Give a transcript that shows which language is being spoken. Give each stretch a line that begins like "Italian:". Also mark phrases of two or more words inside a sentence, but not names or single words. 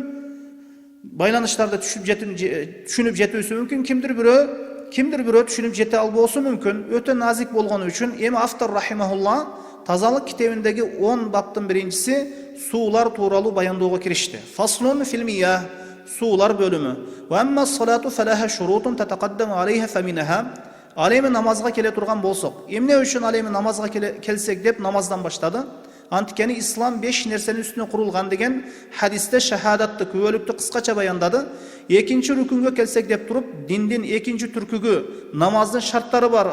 Kyrgyz: Байланыштарды түшүнүп жетүүсү мүмкүн. Кимдир бирөө түшүнүп жете албоосу мүмкүн. Өтө назик болгону үчүн эми автор рахимахулла тазалык китебиндеги 10 баптын биринчиси суулар тууралуу баяндоого киришти.
Arabic: فصل في المياه,
Kyrgyz: суулар бөлүмү.
Arabic: وأما الصلاة فلها شروط تتقدم عليها فمنها.
Kyrgyz: Ал эми намазга келе турган болсок, эмне үчүн ал эми намазга келсек деп намаздан баштады? Анткени ислам 5 нерсенин үстүнө курулган деген хадисте шахадатты, күбөлүктү кыскача баяндады. Экинчи рүкүнгө келсек деп туруп, диндин экинчи түркүгү намаздын шарттары бар.